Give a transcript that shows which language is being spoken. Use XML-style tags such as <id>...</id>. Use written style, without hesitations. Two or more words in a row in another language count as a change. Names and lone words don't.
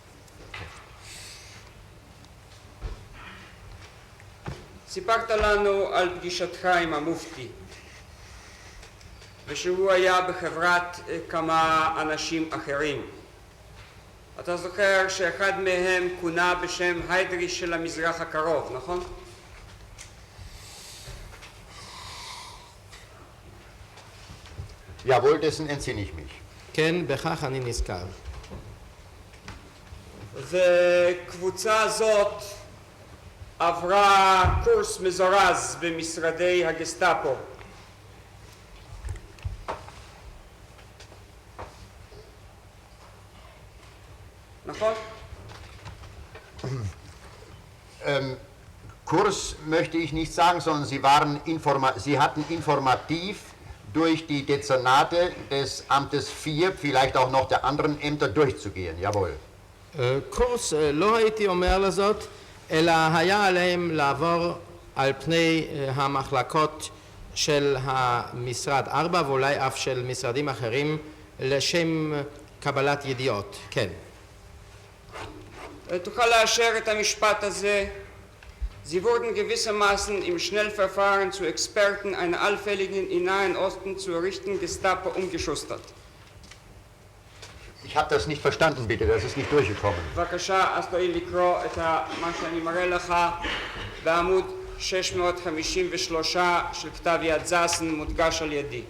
<he>סיפרת לנו על פגישתך עם המופתי ושהוא היה בחברת כמה אנשים אחרים. אתה זוכר שאחד מהם כונה בשם היידריש של המזרח הקרוב, נכון?</he> <de>Jawohl, dessen entsinne ich mich.</de> <he>כן, בכך אני נזכר. וקבוצה זאת עברה קורס מזורז במשרדי הגסטאפו. נכון?</he> <de>Kurs möchte ich nicht sagen, sondern sie hatten informativ durch die Dezernate des Amtes 4, vielleicht auch noch der anderen Ämter durchzugehen, jawohl.</de> <he>קורס, לא הייתי אומר לזאת, אלא היה עליהם לעבור על פני המחלקות של המשרד 4 ואולי אף של משרדים אחרים לשם קבלת ידיעות, כן. תוכל לאשר את המשפט הזה.</he> <de>Sie wurden gewissermaßen im Schnellverfahren zu Experten einer allfälligen im Nahen Osten zu errichten Gestapo umgeschustert. Ich habe das nicht verstanden, bitte, das ist nicht durchgekommen.</de> <he>בבקשה, אז תואיל לקרוא את מה שאני מראה לך בעמוד 653 של כתב יד זסן מודגש על ידי.</he>